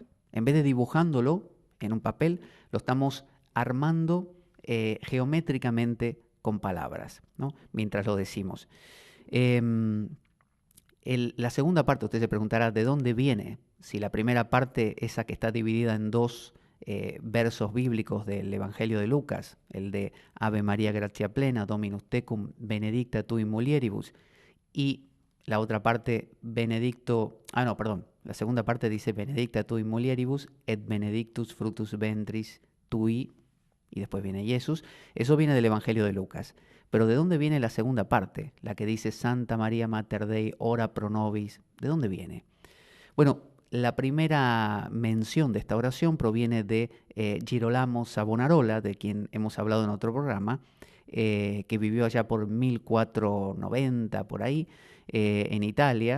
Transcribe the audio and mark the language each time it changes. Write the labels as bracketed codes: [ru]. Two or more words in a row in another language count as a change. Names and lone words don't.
[es] En vez de dibujándolo en un papel, lo estamos armando geométricamente con palabras, ¿no? Mientras lo decimos. La segunda parte, usted se preguntará, ¿de dónde viene? Si la primera parte, esa que está dividida en dos versos bíblicos del Evangelio de Lucas, el de [la] Ave María gratia plena, Dominus tecum, benedicta tu in mulieribus, [es] y la otra parte, la segunda parte dice [la] benedicta tu in mulieribus et benedictus fructus ventris tui, [es] y después viene Jesús. Eso viene del Evangelio de Lucas. Pero ¿de dónde viene la segunda parte? La que dice [la] Santa María Mater Dei, ora pro nobis. [es] ¿De dónde viene? Bueno, la primera mención de esta oración proviene de Girolamo Savonarola, de quien hemos hablado en otro programa, que vivió allá por 1490, por ahí, en Italia.